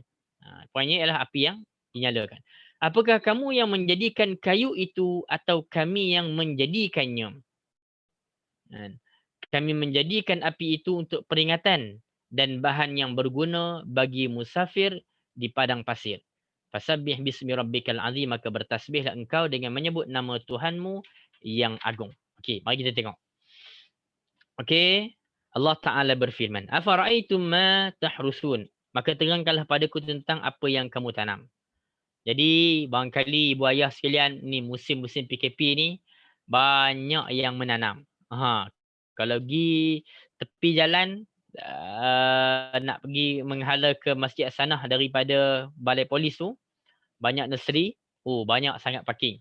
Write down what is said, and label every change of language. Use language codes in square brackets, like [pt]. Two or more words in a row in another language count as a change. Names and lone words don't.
[ms] Poinnya ialah api yang dinyalakan. Apakah kamu yang menjadikan kayu itu atau kami yang menjadikannya? Kami menjadikan api itu untuk peringatan dan bahan yang berguna bagi musafir di padang pasir. [ar] فسبح باسم ربك العظيم, [ms] maka bertasbihlah engkau dengan menyebut nama Tuhanmu yang agung. Okey, mari kita tengok. Okey, Allah Ta'ala berfirman, [ar] أفرأيتم ما تحرثون, [ms] maka terangkanlah padaku tentang apa yang kamu tanam. Jadi barangkali ibu ayah sekalian, ni musim-musim PKP ni banyak yang menanam. Kalau pergi tepi jalan, nak pergi menghala ke Masjid Hasanah daripada balai polis tu, banyak nursery, banyak sangat parking.